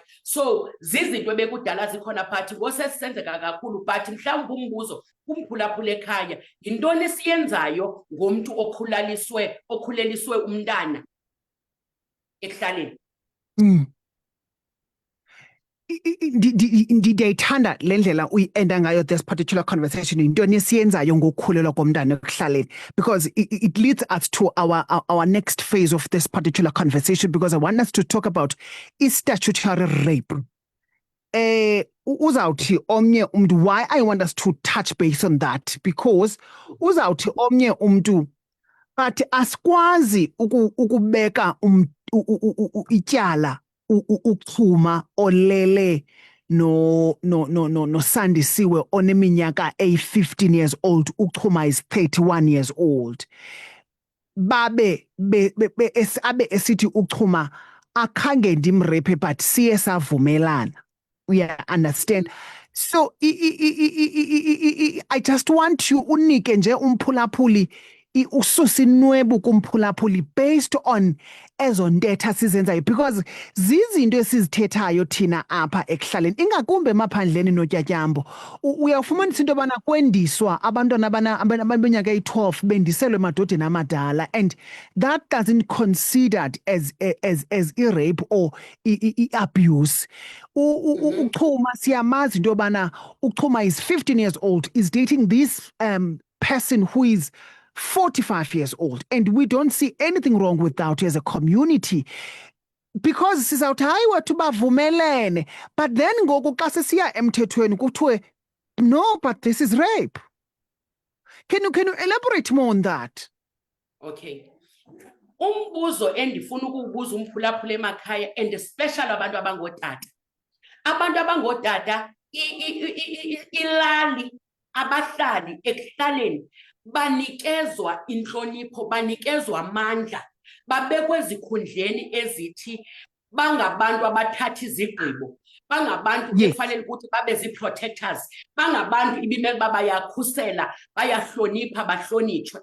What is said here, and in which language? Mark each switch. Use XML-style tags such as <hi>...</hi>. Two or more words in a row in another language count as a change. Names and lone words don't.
<xh>So zizinto ebekudala zikhona phathi ngosesisenzeka kakhulu, but mhlawumbi umbuzo kumphulaphula ekhaya, yintoni esiyenzayo ngomntu okhuleliswe umntana ekuhlaleni? Ndiyayithanda le ndlela uyienda ngayo</xh> <en>this particular conversation,</en> <xh>yintoni esiyenzayo ngokukhulelwa komntana ekuhlaleni,</xh> <en>because it leads us to our next phase of this particular conversation, because I want us to talk about statutory rape.</en> <xh>Uzawuthi omnye umntu,</xh> <en>why I want us to touch base on that, because</en> <xh>uzawuthi omnye umntu</xh> <en>but</en> <xh>asikwazi ukubeka ityala uchuma olele no Sandisiwe oneminyaka</xh> <en>15 years old, uchuma is 31 years old.</en> <xh>Abe esithi uchuma akhange ndimrepe but siye savumelana.</xh> <en>We understand. So I just want you</en> <xh>unike nje umphulaphuli ususa inwebu kumphulaphuli</xh> <en>based on</en> <xh>ezo ntetha sizenzayo, because zizinto esizithethayo thina apha ekuhlaleni ingakumbe emaphandleni notyatyambo. Uyawufumanisa into yobana kwendiswa abantwana abanyaka eyi-12 bendiselwe emadodeni amadala,</xh> <en>and that doesn't considered as i-rape or i-abuse.</en> <xh>Uchuma siyamazi into yobana</xh> <en>uchuma is 15 years old, is dating this person who is 45 years old, and we don't see anything wrong with that as a community, because</en> <xh>sizawuthi hayi wethu bavumelene,</xh> <en>but then</en> <xh>ngoku xa sesiya emthethweni kuthiwe</xh> <en>no, but this is rape. Can you elaborate more on that? Okay.</en> <xh>Umbuzo endifuna ukuwubuza umphulaphula emakhaya,</xh> <en>and especially</en> <xh>abantu abangootata. Abantu abangootata ilali abahlali ekuhlaleni banikezwa inhlonipho, banikezwa amandla, babekwe ezikhundleni ezithi bangabantu abathatha izigqibo, bangabantu ekufanele ukuthi babe zii-protectors, bangabantu ibimele uba bayakhusela, bayahlonipha, bahlonitshwe.</xh>